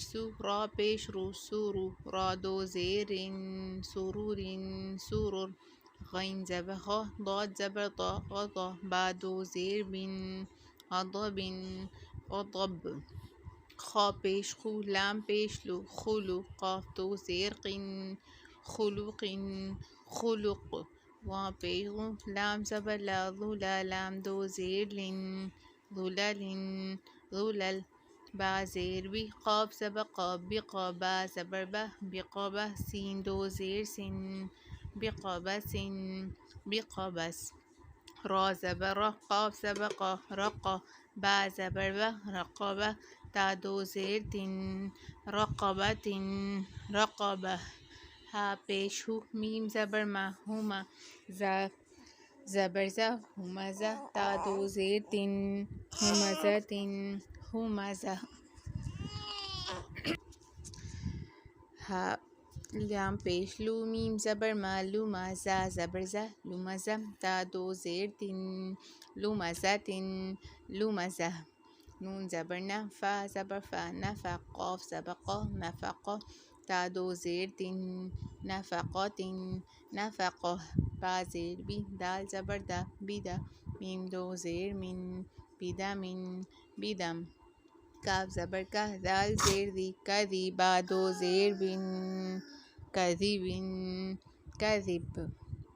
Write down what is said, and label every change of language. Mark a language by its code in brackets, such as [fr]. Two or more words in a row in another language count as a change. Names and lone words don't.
[ur] سو، را پیش رو، سورو، را دو زیرن، سرورن، سرور، غین زبر غا، ضاد زبر ضا، غضا، با دو زیر بن، غضبن، غضب، خا پیش خو، لام پیش لو، خلو، قاف دو زیر قن، خلقن، خلق، وا پیش غو، لام زبر لا، ظلا، لام دو زیر لن، ظللن، ظلل، با زیر بی، قاف زبر قا، بقا، با زبر بہ، بقبہ، سین دو زیر سن، بقبسن، بقبس، را زبر را، قاف زبر قا، رقا، با زبر بہ، رقبہ، تا دو زیر تن، رقبتن، رقبہ، ہا پیش ہو، میم زبر ما، ہما، زا زبر زا، ہمزہ، تا دو زیر تن، ہمزتن، ہمزہ، ہا لام پیش لو، میم زبر ما، لما، زا زبر زا، لمزہ، تا دو زیر تن، لمزتن، لمزہ، نون زبر نا، فا زبر فا، نفا، قاف زبر قا، نفقہ، تا دو زیر تن، نفقتن، نفقہ، با زیر بی، دال زبر دا، بدا، میم دو زیر من، بدمن، بدم، کاف زبر کا، دال زیر دی، کذی، با دو زیر بن، کذبن، کذب۔